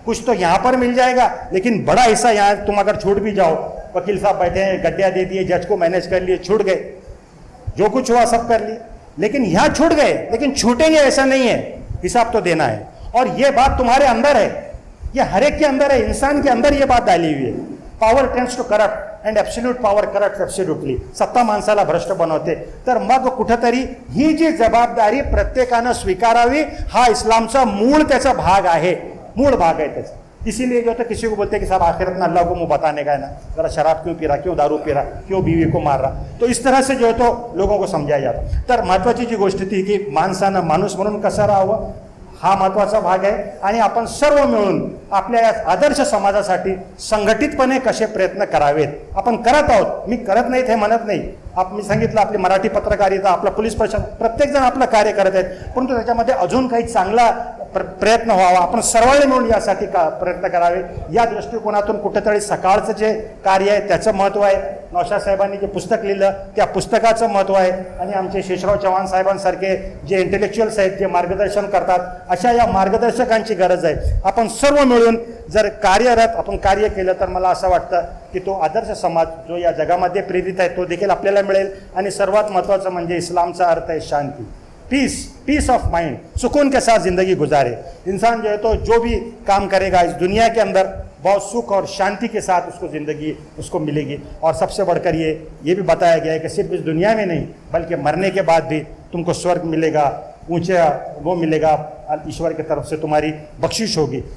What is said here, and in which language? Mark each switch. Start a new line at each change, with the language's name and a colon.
Hindi: कुछ तो यहाँ पर मिल जाएगा, लेकिन बड़ा हिस्सा यहाँ तुम अगर छूट भी जाओ, वकील साहब बैठे हैं, गड्ढिया दे दिए, जज को मैनेज कर लिए, छूट गए, जो कुछ हुआ सब कर लिए, लेकिन यहाँ छूट गए, लेकिन छूटेंगे ऐसा नहीं है, हिसाब तो देना है. और ये बात तुम्हारे अंदर है, ये हर एक के अंदर है, इंसान के अंदर ये बात डाली हुई है.
English: Power tends to corrupt and absolute power corrupt absolutely.
Marathi: सत्ता माणसाला भ्रष्ट बनवते. तर मग कुठंतरी ही जी जबाबदारी प्रत्येकानं स्वीकारावी, हा इस्लामचा मूळ त्याचा भाग आहे,
Hindi: मूळ भाग है त्याचा. इसीलिए जो तो किसी को बोलते हैं कि साहब आखिरत में अल्लाह को मुंह बताने का है ना, जरा शराब क्यों पी रहा, क्यों दारू पी रहा, क्यों बीवी को मार रहा. तो इस तरह से जो है तो लोगों को समझाया जाता.
Marathi: तर महत्त्वाची जी गोष्ट ती की माणसानं माणूस म्हणून कसं राहावं, हा महत्त्वाचा भाग आहे. आणि आपण सर्व मिळून आपल्या या आदर्श समाजासाठी संघटितपणे कसे प्रयत्न करावेत आपण करत आहोत. मी करत नाहीत हे म्हणत नाही. मी सांगितलं आपली मराठी पत्रकारिता, आपला पोलीस प्रशासन, प्रत्येकजण आपलं कार्य करत आहेत, परंतु त्याच्यामध्ये अजून काही चांगला प्रयत्न व्हावा. आपण सर्वांनी मिळून यासाठी प्रयत्न करावे. या दृष्टिकोनातून कुठेतरी सकाळचं जे कार्य आहे त्याचं महत्त्व आहे, नौशाद साहेबांनी जे पुस्तक लिहिलं त्या पुस्तकाचं महत्त्व आहे, आणि आमचे शेषराव चव्हाण साहेबांसारखे जे इंटेलेक्च्युअल्स आहेत जे मार्गदर्शन करतात, अशा या मार्गदर्शकांची गरज आहे. आपण सर्व मिळून जर कार्यरत आपण कार्य केलं तर मला असं वाटतं की तो आदर्श समाज जो या जगामध्ये प्रेरित आहे तो देखील आपल्याला मिळेल. आणि सर्वात महत्त्वाचं म्हणजे इस्लामचा अर्थ आहे शांती,
English: peace of mind,
Hindi: सुकून के साथ ज़िंदगी गुजारे. इंसान जो है तो जो भी काम करेगा इस दुनिया के अंदर बहुत सुख और शांति के साथ उसको ज़िंदगी उसको मिलेगी. और सबसे बढ़कर ये भी बताया गया है कि सिर्फ इस दुनिया में नहीं बल्कि मरने के बाद भी तुमको स्वर्ग मिलेगा, ऊंचा वो मिलेगा, ईश्वर की तरफ से तुम्हारी बख्शिश होगी.